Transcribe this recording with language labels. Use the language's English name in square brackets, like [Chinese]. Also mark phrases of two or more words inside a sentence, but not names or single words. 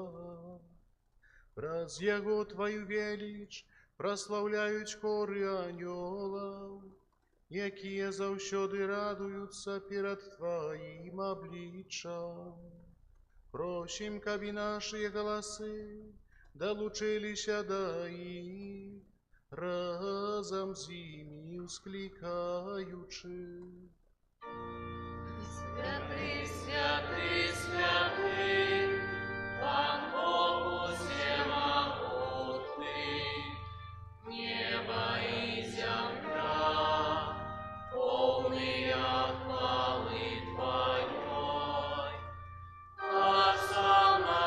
[Belarusian] Праз Яго Твою веліч праслаўляюць хоры анёлаў, якія заўсёды радуюцца перад Тваім абліччам. Просім, каб і нашыя галасы далучыліся да іх, разам з імі ўсклікаючы. [Russian] Святый, святый, святый, Пан Бог всемогутный, небо и земля, полные хвалы Твоей, а сам